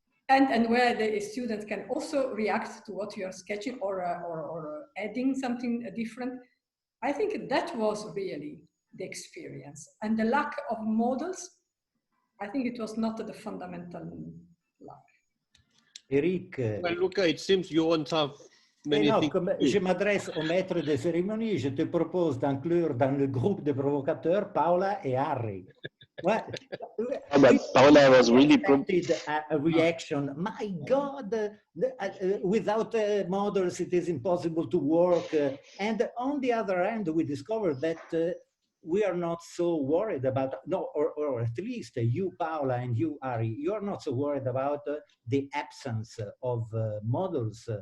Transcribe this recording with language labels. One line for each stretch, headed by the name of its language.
English: And where the students can also react to what you are sketching or adding something different. I think that was really the experience. And the lack of models, I think it was not the fundamental lack. Eric. Well, Luca, it seems you won't have many things.
French: Comme je m'adresse au maître de cérémonie, je te propose d'inclure dans le groupe de provocateurs Paola et Harry.
English: Well, but Paola was really a reaction. My God, without models, it is impossible to work. And on the other hand, we discovered that we are not so worried about, or at least you, Paola, and you, Ari, you are not so worried about the absence of models.